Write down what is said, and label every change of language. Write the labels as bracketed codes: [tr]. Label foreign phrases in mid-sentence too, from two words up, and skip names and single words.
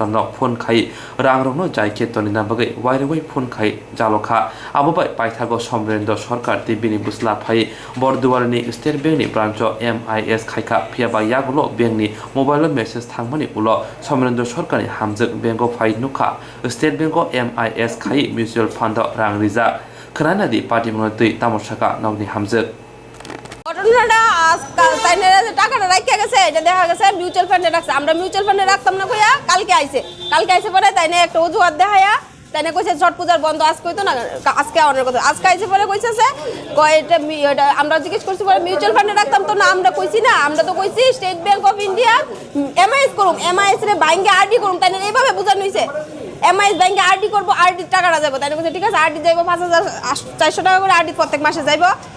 [trp] no phone khai rang rokno jaike toni nabagai wairewai phone khai jalokha abobai paithago Somrendra Sarkar ti bini busla phai Bardowali ni State Bank ni branch MIS khaika phiaba yagulo bank ni [en] mobile message [trp] thangmani ulo Somrendra Sarkar ni hamjak bank of phai nukha State Bank of MIS khai [en] mutual fund [trp] rang rijak khana di party monotoi tamosaka nogni hamjak [bn] ঘটনাটা তাইনে টাকাটা রাখা গেছে এটা দেখা গেছে [en] mutual funde [bn] রাখছে আমরা [en] mutual funde [bn] রাখতাম না কইয়া কালকে আইছে পরে তাইনে একটা অজুহাত দেখায়া তাইনে কইছে ছট পূজার বন্ধ আজকে হইতো না আজকে অনেক কথা আজকে আইছে পরে কইছে কয় এটা আমরা জিজ্ঞেস করছি পরে [en] mutual funde [bn] রাখতাম তো না আমরা কইছি না আমরা তো কইছি স্টেট ব্যাংক অফ ইন্ডিয়া এমআইএস করুম এমআইএস রে ব্যাংকে আরডি করুম তাইনে এইভাবে বুঝানো হইছে এমআইএস ব্যাংকে আরডি করব আরডি টাকাটা যাবে তাইনে কইছে ঠিক আছে আরডি যাইবো 5400 টাকা করে আরডি প্রত্যেক মাসে যাইবো